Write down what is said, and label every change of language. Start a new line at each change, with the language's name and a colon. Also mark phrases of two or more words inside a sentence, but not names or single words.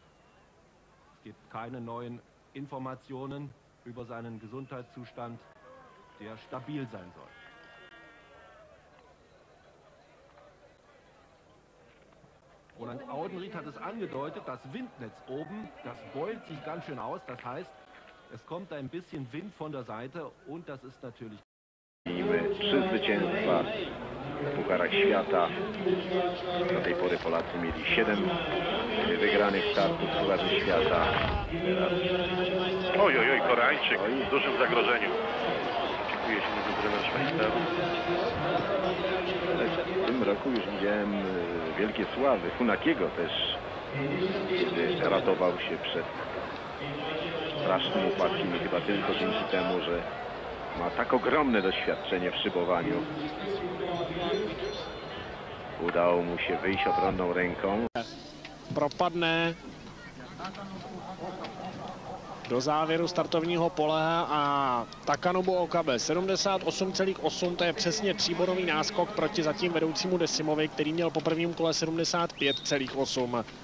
German: Es gibt keine neuen Informationen über seinen Gesundheitszustand, der stabil sein soll. Roland Audenried hat es angedeutet, das Windnetz oben, das beult sich ganz schön aus. Das heißt, es kommt ein bisschen Wind von der Seite und das ist natürlich...
Polish: 3 zwycięstwa w Pucharach Świata. Do tej pory Polacy mieli 7 wygranych startów w Pucharze Świata. Oj, Koreańczyk w dużym zagrożeniu. Oczekuje się na trener Schweizer. W tym roku już widziałem wielkie sławy Funakiego też, kiedy ratował się przed strasznym upadkiem i chyba tylko dzięki temu, że ma tak ogromne doświadczenie w szybowaniu. Udało mu się wyjść obronną ręką.
Czech: Propadne do závěru startovního pole a Takanobu Okabe 78,8, to je přesně tříbodový náskok proti zatím vedoucímu Desimovi, který měl po prvním kole 75,8.